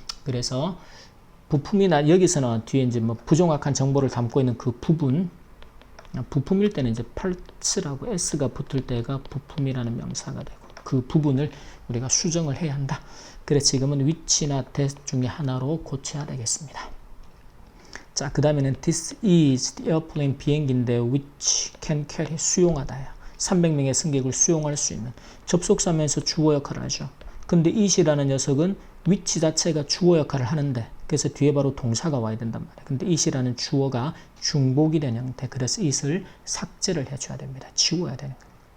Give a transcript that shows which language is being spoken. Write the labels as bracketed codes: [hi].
[ko] 그래서 부품이나 여기서는 뒤에 이제 뭐 부정확한 정보를 담고 있는 그 부분, 부품일 때는 이제 parts라고 s가 붙을 때가 부품이라는 명사가 되고, 그 부분을 우리가 수정을 해야 한다. 그래서 지금은 which나 that 중에 하나로 고쳐야 되겠습니다. 자, 그 다음에는 [en] this is the airplane, 비행기인데 which can carry, 수용하다야. [ko] 300명의 승객을 수용할 수 있는. 접속사면서 주어 역할을 하죠. 근데 it이라는 녀석은 which 자체가 주어 역할을 하는데, 그래서 뒤에 바로 동사가 와야 된단 말이에요. 근데 it이라는 주어가 중복이 된 형태. 그래서 it을 삭제를 해줘야 됩니다. 지워야 되는 거예요.